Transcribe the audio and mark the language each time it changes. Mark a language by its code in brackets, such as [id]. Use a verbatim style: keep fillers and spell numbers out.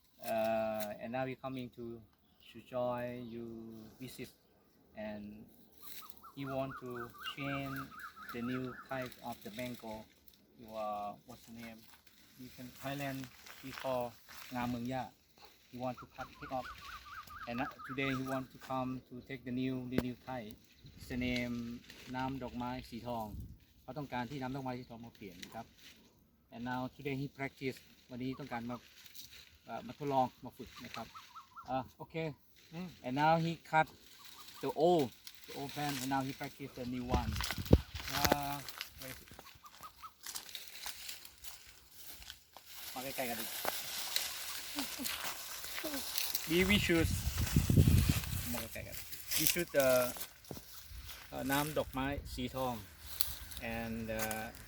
[en] Uh, and now we're coming to Sujoy. You visit and you want to change the new type of the mango. You are what's the name? You can Thailand we call Ngamungya. You want to cut it off. And uh, today you want to come to take the new the new type. It's the name [th] น้ำดอกไม้สีทองเขาต้องการที่น้ำดอกไม้สีทองมาเปลี่ยนนะครับ [en] and now today he practice [th] วันนี้ต้องการมาเอ่อมาทดลองมาฝึกนะครับอ่ะโอเค Mm. [en] and now he cut the old the old plant and now he practice the new one uh, where is it? [th] มาใกล้ๆกันดิ [en] we we should [th] มาใกล้ๆกัน [en] we should [th] uh, uh, น้ำดอกไม้สีทอง and uh,